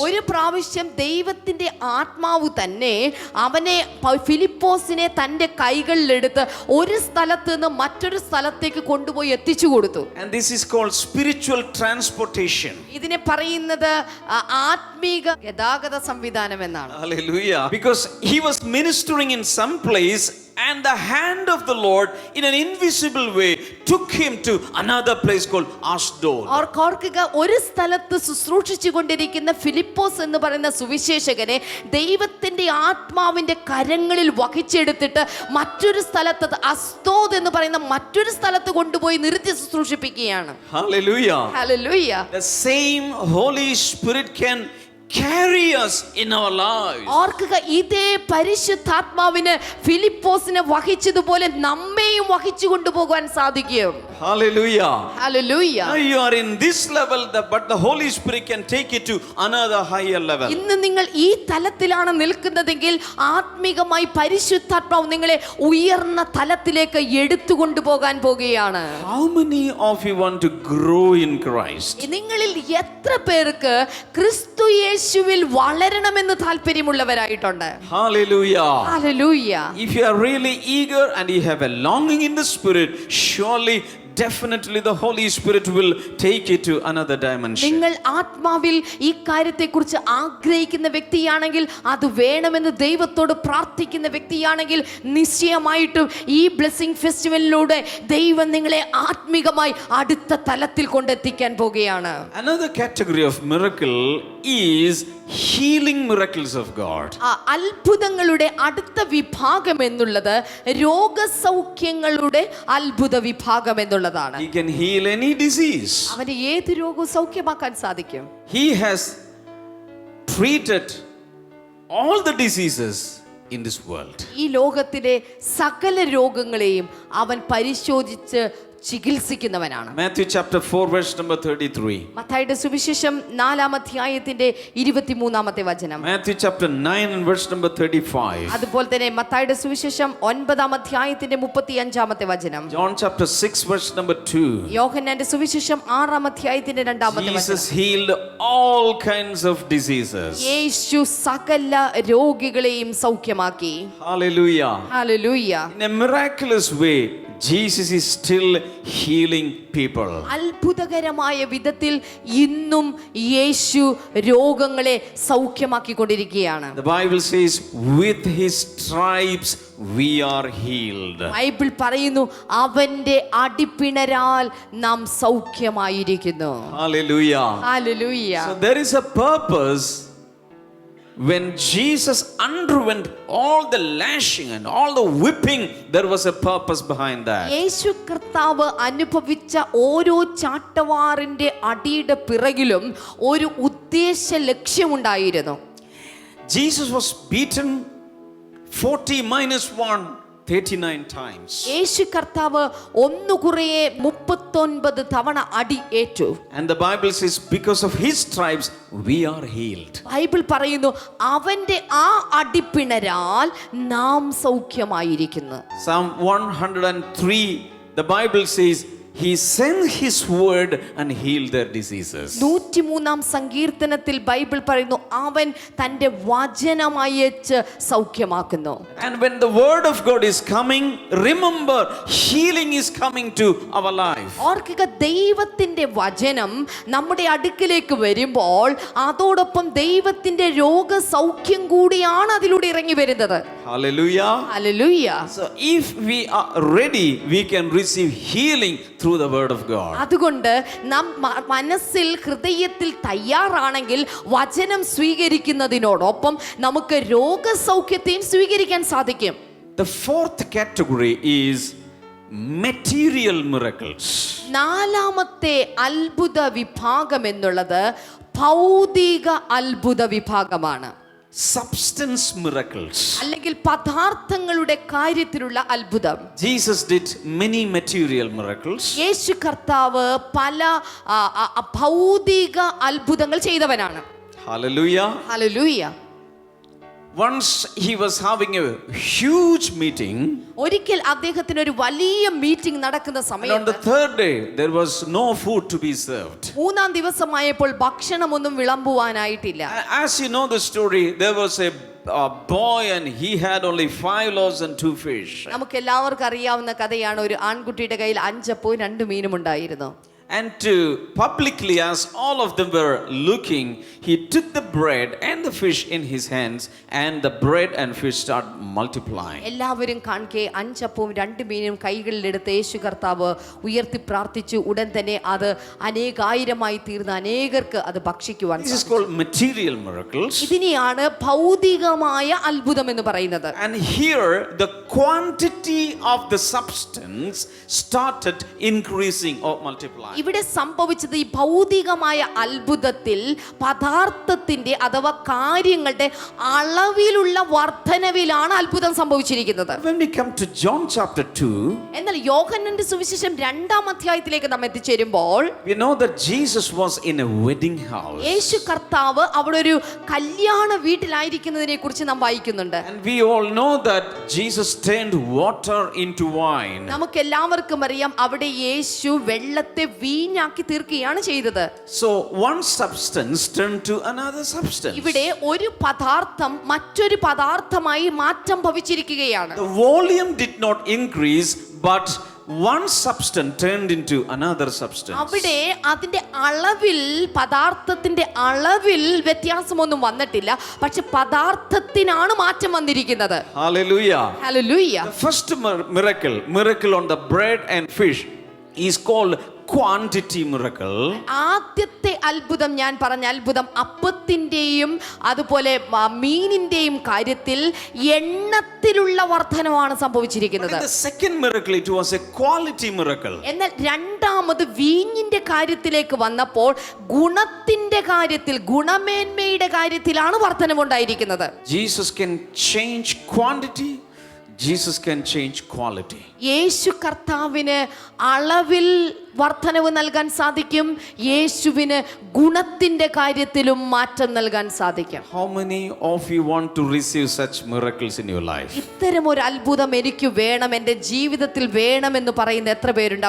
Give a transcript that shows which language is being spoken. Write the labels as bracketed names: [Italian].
[Malayalam] ഒരു പ്രാവശ്യം ദൈവത്തിന്റെ ആത്മാവ് തന്നെ അവനെ ഫിലിപ്പോസിനെ തന്റെ കൈകളിലെടുത്ത് ഒരു സ്ഥലത്ത് നിന്ന് മറ്റൊരു സ്ഥലത്തേക്ക് കൊണ്ടുപോയി എത്തിച്ചു കൊടുത്തു. [English] And this is called spiritual transportation. [Malayalam] ഇതിനെ പറയുന്നത് ആത്മീക ഗതാഗത സംവിധാനം എന്നാണ്. [English] Hallelujah. Because he was ministering in some place, and the hand of the Lord in an invisible way took him to another place called Ashdod. [Malayalam] ഓർക്കുക, ഒരു സ്ഥലത്ത് ശുശ്രൂഷിച്ചു കൊണ്ടിരിക്കുന്ന ഫിലിപ്പോസ് എന്ന് പറയുന്ന സുവിശേഷകനെ ദൈവത്തിന്റെ ആത്മാവിന്റെ കരങ്ങളിൽ വഹിച്ചെടുത്തിട്ട് മറ്റൊരു സ്ഥലത്ത് അസ്തോദ് എന്ന് പറയുന്ന മറ്റൊരു സ്ഥലത്ത് കൊണ്ടുപോയി നിർത്തി ശുശ്രൂഷിപ്പിക്കുകയാണ്. [English] Hallelujah. Hallelujah. The same Holy Spirit can carry us in our lives. [Malayalam] ഓർക്കുക, ഇതേ പരിശുദ്ധാത്മാവിന് ഫിലിപ്പോസിനെ വഹിച്ചതുപോലെ നമ്മെയും വഹിച്ചു കൊണ്ടുപോകാൻ സാധിക്കും. [English] Hallelujah. Hallelujah. Now you are in this level, but the Holy Spirit can take you to another higher level. [Malayalam] ഇന്ന് നിങ്ങൾ ഈ തലത്തിലാണ് നിൽക്കുന്നതെങ്കിൽ ആത്മീകമായി പരിശുദ്ധാത്മാവ് നിങ്ങളെ ഉയർന്ന തലത്തിലേക്ക് എടുത്തുകൊണ്ടുപോകാൻ പോകുകയാണ്. [English] How many of you want to grow in Christ? [Malayalam] നിങ്ങളിൽ എത്ര പേർക്ക് ക്രിസ്തു യേശുവിൽ വളരണമെന്ന് താല്പര്യമുള്ളവരായിട്ടുണ്ട്? [English] Hallelujah. Hallelujah. If you are really eager and you have a longing in the Spirit, surely definitely the Holy Spirit will take you to another dimension. [Malayalam] നിങ്ങൾ ആത്മാവിൽ ഈ കാര്യത്തെക്കുറിച്ച് ആഗ്രഹിക്കുന്ന വ്യക്തിയാണെങ്കിൽ, അത് വേണമെന്ന് ദൈവത്തോട് പ്രാർത്ഥിക്കുന്ന വ്യക്തിയാണെങ്കിൽ, നിശ്ചയമായിട്ടും ഈ ബ്ലെസ്സിംഗ് ഫെസ്റ്റിവലിലൂടെ ദൈവം നിങ്ങളെ ആത്മീകമായി അടുത്ത തലത്തിൽ കൊണ്ടെത്തിക്കാൻ പോകുകയാണ്. [English] Another category of miracle is healing miracles of God. [Malayalam] അത്ഭുതങ്ങളുടെ അടുത്ത വിഭാഗം എന്നുള്ളത് രോഗസൗഖ്യങ്ങളുടെ അത്ഭുത വിഭാഗം എന്നുള്ളതാണ്. [English] He can heal any disease. [Malayalam] അവന് ഏത് രോഗവും സൗഖ്യമാക്കാൻ സാധിക്കും. [English] He has treated all the diseases in this world. [Malayalam] ഈ ലോകത്തിലെ സകല രോഗങ്ങളെയും അവൻ പരിശോധിച്ച് ചികിത്സിക്കുന്നവനാണ്. [English] Matthew chapter 4 verse number 33. [Malayalam] മത്തായിയുടെ സുവിശേഷം 4-ാം അധ്യായത്തിന്റെ 23-ാമത്തെ വചനം. [English] Matthew chapter 9 and verse number 35. [Malayalam] അതുപോലെ തന്നെ മത്തായിയുടെ സുവിശേഷം 9-ാം അധ്യായത്തിന്റെ 35-ാമത്തെ വചനം. [English] John chapter 6 verse number 2. [Malayalam] യോഹന്നാന്റെ സുവിശേഷം 6-ാം അധ്യായത്തിന്റെ 2-ാമത്തെ വചനം. [English] Jesus healed all kinds of diseases. [Malayalam] യേശു സകല രോഗികളെയും സൗഖ്യമാക്കി. [English] Hallelujah. [Malayalam] Hallelujah. [English] In a miraculous way, Jesus is still healing people. [Malayalam] അത്ഭുതകരമായ വിധത്തിൽ ഇന്നും യേശു രോഗങ്ങളെ സൗഖ്യമാക്കിക്കൊണ്ടിരിക്കുകയാണ്. [English] The Bible says, with his stripes we are healed. [Malayalam] Bible പറയുന്നു, അവന്റെ അടിപ്പിണരാൽ നാം സൗഖ്യമായിരിക്കുന്നു. [English] Hallelujah. [Malayalam] Hallelujah. [English] So there is a purpose. When Jesus underwent all the lashing and all the whipping, there was a purpose behind that. [Malayalam] യേശു കർത്താവ് അനുഭവിച്ച ഓരോ ചാട്ടവാറിന്റെ അടിയുടെ പിറകിലും ഒരു ഉദ്ദേശ ലക്ഷ്യമുണ്ടായിരുന്നു. [English] Jesus was beaten 40 minus 1, 39 times. [Malayalam] യേശു കർത്താവ് ഒന്നുകുറയെ 39 തവണ അടി ഏറ്റു. [English] And the Bible says, because of his stripes we are healed. [Malayalam] Bible പറയുന്നു, അവന്റെ ആ അടിപ്പിണരാൽ നാം സൗഖ്യമായിരിക്കുന്നു. [English] Psalm 103, the Bible says, he sent his word and healed their diseases. [Malayalam] 103-ാം സങ്കീർത്തനത്തിൽ ബൈബിൾ പറയുന്നു, അവൻ തന്റെ വചനമയച്ച് സൗഖ്യമാക്കുന്നു. [English] And when the word of God is coming, remember, healing is coming to our life. [Malayalam] ഓർക്കുക, ദൈവത്തിന്റെ വചനം നമ്മുടെ അടുക്കിലേക്ക് വരുമ്പോൾ അതോടൊപ്പം ദൈവത്തിന്റെ രോഗസൗഖ്യം കൂടിയാണ് അതിലൂടെ ഇറങ്ങി വരുന്നത്. [English] Hallelujah. [Malayalam] Hallelujah. [English] So if we are ready, we can receive healing through the word of God. [Malayalam] അതുകൊണ്ട് നാം മനസ്സിൽ ഹൃദയത്തിൽ തയ്യാറാണെങ്കിൽ വചനം സ്വീകരിക്കുന്നതിനോടൊപ്പം നമുക്ക് രോഗസൗഖ്യത്തെയും സ്വീകരിക്കാൻ സാധിക്കും. [English] The fourth category is material miracles. [Malayalam] 4-ാമത്തെ അത്ഭുത വിഭാഗം എന്നുള്ളത് ഭൗതിക അത്ഭുത വിഭാഗമാണ്. [English] Substance miracles. [Malayalam] അല്ലെങ്കിൽ പദാർത്ഥങ്ങളുടെ കാര്യത്തിലുള്ള അത്ഭുതം. [English] Jesus did many material miracles. [Malayalam] യേശു കർത്താവ് പല ഭൗതിക അത്ഭുതങ്ങൾ ചെയ്തവനാണ്. [English] Hallelujah. [Malayalam] Hallelujah. [English] once he was having a huge meeting, [Malayalam] ഒരിക്കൽ അദ്ദേഹത്തിന് ഒരു വലിയ മീറ്റിംഗ് നടക്കുന്ന [English] and on [Malayalam] സമയത്ത് [English] the third day there was no food to be served. [Malayalam] മൂന്നാം ദിവസമായപ്പോൾ ഭക്ഷണമൊന്നും വിളമ്പുവാനായിട്ടില്ല. [English] As you know the story, there was a boy and he had only 5 loaves and 2 fish. [Malayalam] നമുക്ക് എല്ലാവർക്കും അറിയാവുന്ന കഥയാണ്. ഒരു ആൺകുട്ടിയുടെ കയ്യിൽ 5 അപ്പവും 2 മീനും ഉണ്ടായിരുന്നു. [English] And to publicly, as all of them were looking, he took the bread and the fish in his hands, and the bread and fish start multiplying. [Malayalam] എല്ലാവരും കാൺകെ 5 അപ്പവും 2 മീനും കൈകളിലെടുത്ത് യേശു കർത്താവ് ഉയർത്തി പ്രാർത്ഥിച്ചു. ഉടൻ തന്നെ അത് അനേകായിരമായി തീർന്ന അനേകർക്ക് അത് ഭക്ഷിക്കുവാൻ [English] This is [Malayalam] സാധിച്ചു. [English] called material miracles. [Malayalam] ഇതിനെയാണ് ഭൗതികമായ അത്ഭുതം എന്ന് പറയുന്നത്. [English] And here the quantity of the substance started increasing or multiplying. [Malayalam] ഇവിടെ സംഭവിച്ചത് ഈ ഭൗതികമായ അത്ഭുതത്തിൽ പദാർത്ഥത്തിന്റെ അഥവാ കാര്യങ്ങളുടെ അളവിലുള്ള വർധനവിലാണ് അത്ഭുതം സംഭവിച്ചിരിക്കുന്നത്. [English] When we come to John chapter 2, [Malayalam] എന്നാൽ യോഹന്നാന്റെ സുവിശേഷം 2-ാം അധ്യായത്തിലേക്ക് നാം എത്തിച്ചേരുമ്പോൾ [English] we know that Jesus was in a wedding house. [Malayalam] യേശു കർത്താവ് അവിടെ ഒരു കല്യാണ വീട്ടിലായിരിക്കുന്നതിനെ കുറിച്ച് നാം വായിക്കുന്നുണ്ട്. [English] And we all know that Jesus turned water into wine. [Malayalam] നമുക്ക് എല്ലാവർക്കും അറിയാം അവിടെ യേശു വെള്ളത്തെ വീഞ്ഞാക്കി തീർക്കുകയാണ് ചെയ്തത്. [English] So one substance turned to another substance. [Malayalam] ഇവിടെ ഒരു പദാർത്ഥം മറ്റൊരു പദാർത്ഥമായി മാറ്റം ഭവിച്ചിരിക്കുകയാണ്. [English] The volume did not increase, but one substance turned into another substance. [Malayalam] അവിടെ അതിന്റെ അളവിൽ പദാർത്ഥത്തിന്റെ അളവിൽ വ്യത്യാസമൊന്നും വന്നിട്ടില്ല. പക്ഷെ പദാർത്ഥത്തിനാണ് മാറ്റം വന്നിരിക്കുന്നത്. [English] Hallelujah. [Malayalam] Hallelujah. [English] The first miracle on the bread and fish is called quantity miracle. [Malayalam] ആദ്യത്തെ അത്ഭുതം, ഞാൻ പറഞ്ഞ അത്ഭുതം, അപ്പത്തിന്റെയും അതുപോലെ മീനിന്റെയും കാര്യത്തിൽ എണ്ണത്തിലുള്ള വർധനമാണ് സംഭവിച്ചിരിക്കുന്നത്. [English] In the second miracle it was a quality miracle. [Malayalam] എന്നാൽ രണ്ടാമത് വീഞ്ഞിന്റെ കാര്യത്തിലേക്ക് വന്നപ്പോൾ ഗുണത്തിന്റെ കാര്യത്തിൽ, ഗുണമേന്മയുടെ കാര്യത്തിലാണ് വർധനവുണ്ടായിരിക്കുന്നത്. [English] Jesus can change quantity, Jesus can change quality. [Malayalam] യേശു കർത്താവിന് അളവിൽ വർധനവ് നൽകാൻ സാധിക്കും. യേശുവിന് ഗുണത്തിന്റെ കാര്യത്തിലും മാറ്റം നൽകാൻ സാധിക്കും. [English] How many of you want to receive such miracles in your life? [Malayalam] ഇത്തരം ഒരു അത്ഭുതം എനിക്ക് വേണം, എൻ്റെ ജീവിതത്തിൽ വേണമെന്ന് പറയുന്ന എത്ര പേരുണ്ട്?